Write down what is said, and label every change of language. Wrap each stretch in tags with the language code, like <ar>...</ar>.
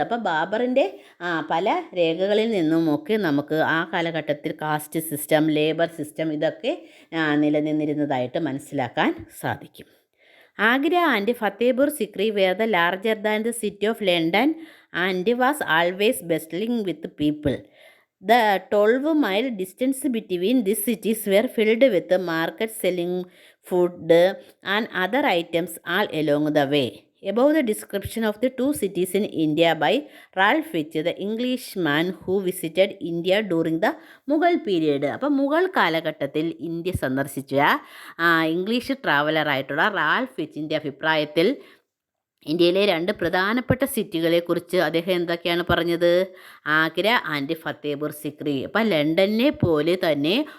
<ml>അപ്പോൾ ബാബറിൻ്റെ പല രേഖകളിൽ നിന്നുമൊക്കെ നമുക്ക് ആ കാലഘട്ടത്തിൽ കാസ്റ്റ് സിസ്റ്റം, ലേബർ സിസ്റ്റം ഇതൊക്കെ നിലനിന്നിരുന്നതായിട്ട് മനസ്സിലാക്കാൻ സാധിക്കും.</ml> <en>Agra and Fatehpur Sikri were the larger than the city of London and was always bustling with people. The 12-mile distance between these cities were filled with markets selling food and other items all along the way. Above the description of the two cities in India by Ralph Fitch, the Englishman who visited India during the Mughal period.</en> <ml>അപ്പോൾ മുഗൾ കാലഘട്ടത്തിൽ India സന്ദർശിച്ച English ട്രാവലറായിട്ടുള്ള Ralph ഫിച്ചിൻ്റെ അഭിപ്രായത്തിൽ ഇന്ത്യയിലെ രണ്ട് പ്രധാനപ്പെട്ട സിറ്റികളെക്കുറിച്ച് അദ്ദേഹം എന്തൊക്കെയാണ് പറഞ്ഞത്? ആഗ്ര ആൻഡ് ഫത്തേപൂർ സിക്രി. അപ്പം ലണ്ടനെ പോലെ തന്നെ</ml>